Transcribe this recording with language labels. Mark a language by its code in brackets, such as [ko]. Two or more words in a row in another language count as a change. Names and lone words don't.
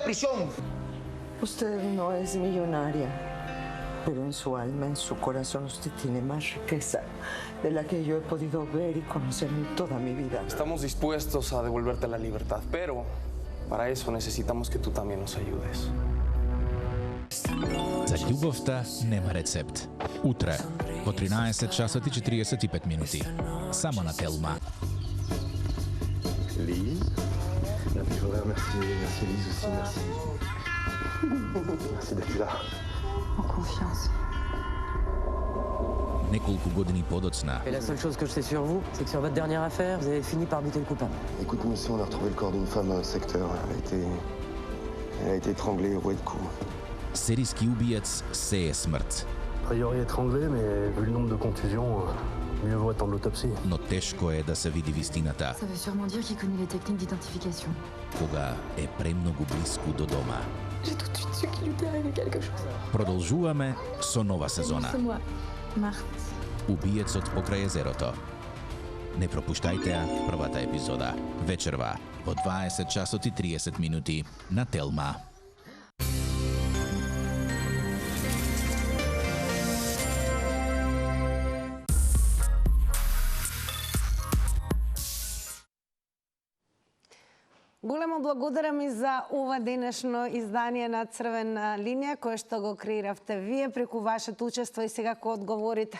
[es] ¿Es eso o ir a prisión? Usted no es millonaria. pero en su alma, en su corazón, usted tiene más riqueza de la que yo he podido ver y conocer en toda mi vida. Estamos dispuestos a devolverte la libertad, pero para eso necesitamos que tú también nos ayudes. [mk] За љубовта нема рецепт. Утре, по 13 часот и 45 минути. Само на Телма. [fr] Lise, je voudrais remercier Lise aussi, merci. Merci d'être là. En confiance. [mk] Неколку години подоцна. [fr] Et la seule chose que je sais sur vous, c'est que sur votre dernière affaire, vous avez fini par buter le coupable. Écoute, monsieur, on a retrouvé le corps d'une femme dans le secteur. Elle a été étranglée au rouet de coups. [mk] Серијски убиец сее смрт. [fr] A priori étranglée, mais vu le nombre de contusions, mieux vaut attendre l'autopsie. [mk] Но тешко е да се види вистината. [fr] Ça veut sûrement dire qu'il connaît les techniques d'identification. [mk] Кога е премногу близко до дома. [fr] J'ai tout de suite su qu'il lui était arrivé quelque chose. [mk] Продолжуваме со нова сезона. [fr] C'est moi, Marthe. [mk] Убиецот покрај езерото. Не пропуштајте ја првата епизода. Вечерва во 20 часот и 30 минути на Телма. Големо благодарам и за ова денешно издание на Црвена линија, кое што го креиравте вие преку вашето учество и сега кога одговорите.